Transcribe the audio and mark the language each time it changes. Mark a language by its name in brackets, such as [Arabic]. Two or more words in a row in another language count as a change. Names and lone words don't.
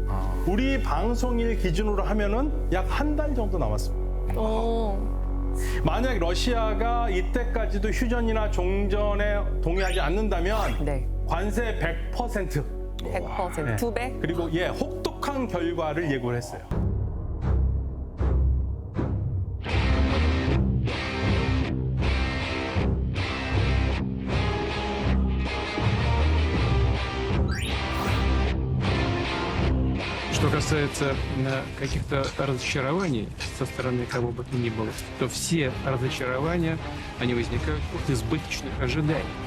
[Korean] 우리 방송일 기준으로 하면은 약 한 달 정도 남았습니다. 만약 러시아가 이때까지도 휴전이나 종전에 동의하지 않는다면 네. 관세 100%, 100%. 두 배? 그리고 혹독한 결과를 예고를 했어요. [Russian] Что касается каких-то разочарований со стороны кого бы то ни было, то все разочарования, они возникают от избыточных ожиданий.